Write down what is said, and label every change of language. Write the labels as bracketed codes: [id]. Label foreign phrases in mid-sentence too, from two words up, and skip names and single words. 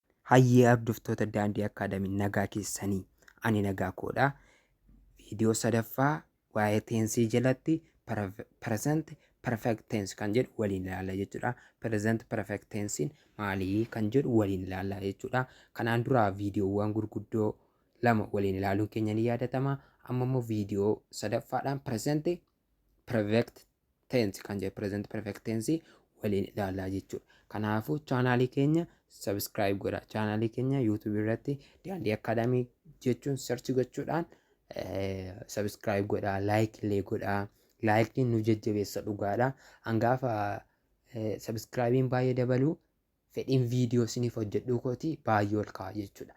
[om] Hayyee hordoftoota Daandii Akaadamii nagaa keessanii ani nagaa koodha. Viidiyoo sadaffaa waa'ee teensii jalatti [en] present perfect tense [om] kan jedhu waliin ilaalla jechuudha. [en] Present perfect [om] tensiin maalii kan jedhu waliin ilaalla jechuudha. Kanaan dura viidiyoowwan gurguddoo lama waliin ilaaluun keenya ni yaadatama. Amma immoo viidiyoo sadaffaadhaan [en] present perfect tense [om] kan jedhu [en] present perfect tense [om] waliin ilaallaa jechuudha. Kanaafuu chaanaalii keenya subscribe godha. Chaanaalii keenya YouTube irratti Daandii Akaadamii jechuun search gochuudhaan subscribe godha, like illee godha. Like nu jajjabeessa dhugaadha. Hangaafa subscribein baay'ee dabalu fedhiin viidiyoo isiniif hojjedhuu kooti baay'ee ol ka'a jechuudha.